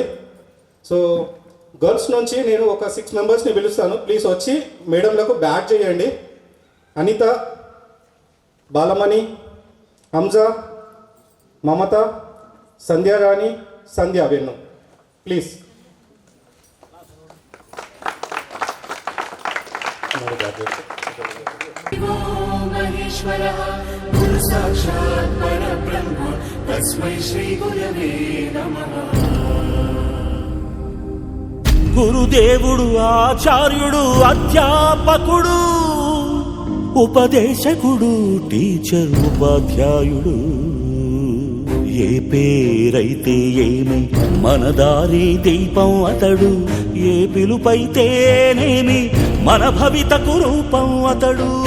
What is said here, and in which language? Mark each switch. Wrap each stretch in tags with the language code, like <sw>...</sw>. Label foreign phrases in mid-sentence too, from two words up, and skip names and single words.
<te>సో గర్ల్స్ నుంచి నేను ఒక 6 మెంబర్స్ని పిలుస్తాను. ప్లీజ్ వచ్చి మేడంలకు బ్యాట్ చేయండి. అనిత, బాలమణి, హంజా, మమత, సంధ్యారాణి, సంధ్యా వెన్ను. ప్లీజ్.</te> <sa>महेश्वरः गुरु साक्षात् परब्रह्म तस्मै श्री गुरवे नमः</sa> <te>గురుదేవుడు ఆచార్యుడు అధ్యాపకుడు ఉపదేశకుడు టీచర్ ఉపాధ్యాయుడు ఏ పేరైతే ఏమి మన దారి దీపం అతడు ఏ పిలుపైతేనేమి మన భవితకు రూపం అతడు</te>